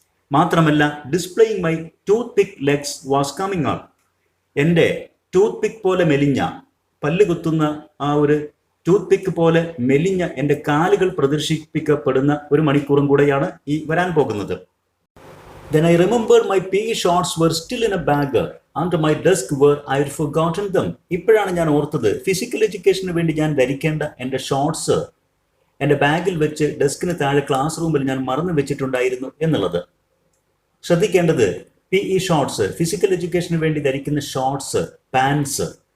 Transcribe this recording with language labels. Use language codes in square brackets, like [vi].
[ml] മാത്രമല്ല, [en] Displaying my toothpick legs was coming up. [ml] എൻ്റെ tooth പിക്ക് പോലെ മെലിഞ്ഞ, പല്ല് കുത്തുന്ന ആ ഒരു ടൂത്ത് പിക്ക് പോലെ മെലിഞ്ഞ എൻ്റെ കാലുകൾ പ്രദർശിപ്പിക്കപ്പെടുന്ന 1 മണിക്കൂറും കൂടെയാണ് ഈ വരാൻ പോകുന്നത്. [en] Then I remembered my PE shorts were still in a bag under my desk where I had forgotten them. [ml] ഇപ്പോഴാണ് ഞാൻ ഓർത്തത്, ഫിസിക്കൽ എഡ്യൂക്കേഷന് വേണ്ടി ഞാൻ ധരിക്കേണ്ട എൻ്റെ ഷോർട്സ് എൻ്റെ ബാഗിൽ വെച്ച് ഡെസ്കിന് താഴെ ക്ലാസ് റൂമിൽ ഞാൻ മറന്നു വെച്ചിട്ടുണ്ടായിരുന്നു എന്നുള്ളത്. ശ്രദ്ധിക്കേണ്ടത്, PE ഷോർട്സ്, ഫിസിക്കൽ എഡ്യൂക്കേഷന് വേണ്ടി ധരിക്കുന്ന ഷോർട്സ്, പാൻസ്.